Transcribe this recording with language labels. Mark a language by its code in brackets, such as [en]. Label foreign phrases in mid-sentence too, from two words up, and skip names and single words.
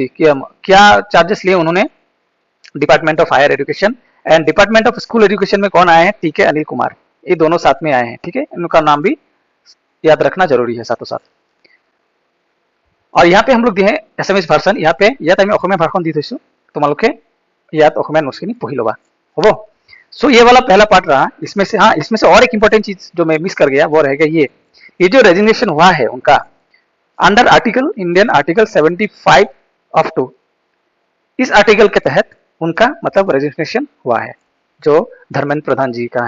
[hi] क्या चार्जेस लिए उन्होंने, डिपार्टमेंट ऑफ हायर एजुकेशन एंड डिपार्टमेंट ऑफ स्कूल एजुकेशन में कौन आए हैं, टीके अनिल कुमार, ये दोनों साथ में आए हैं। ठीक है, इनका नाम भी याद रखना जरूरी है साथों साथ। और यहाँ पे हम लोग दिए एसएमएस भार्सन, यहाँ पे याद [as] আমি অসমীয়া ভাষণ দি থৈছো, তোমালোকে ইয়াত অসমীয়া নোটখিনি পঢ়ি লবা হ'ব। [hi] सो ये वाला पहला पार्ट रहा। इसमें से हाँ, इसमें से और एक इंपॉर्टेंट चीज जो मैं मिस कर गया वो रहेगा ये जो रेजिग्नेशन हुआ है उनका अंडर आर्टिकल इंडियन आर्टिकल 75 ऑफ 2, इस आर्टिकल के तहत उनका मतलब रेजिग्नेशन हुआ है जो धर्मेंद्र प्रधान जी का है।